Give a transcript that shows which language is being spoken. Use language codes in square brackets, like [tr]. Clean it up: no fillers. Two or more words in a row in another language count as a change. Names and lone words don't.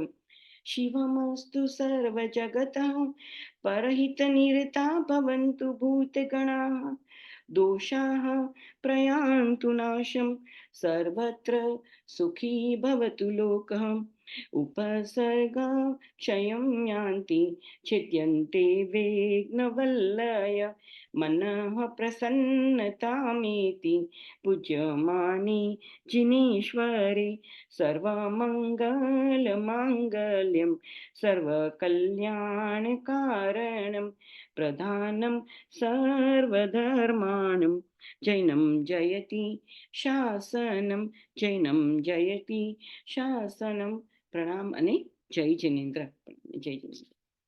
[sa] शिवमस्तु सर्वजगतः परहितनिरता भवन्तु भूतगणाः दोषाः प्रयान्तु नाशम सर्वत्र सुखी भवतु लोकः उपसर्गा क्षयं यान्ति छिद्यन्ते विघ्नवल्लय मनः प्रसन्नतामेति पूज्यमाने जिनेश्वरे सर्वमङ्गलमाङ्गल्यं सर्वकल्याणकारणं प्रधानं सर्वधर्माणं जैनं जयति शासनं, जैनं जयति शासनं. [gu] પ્રણામ અને જય જિનેન્દ્ર. જય જિનેન્દ્ર.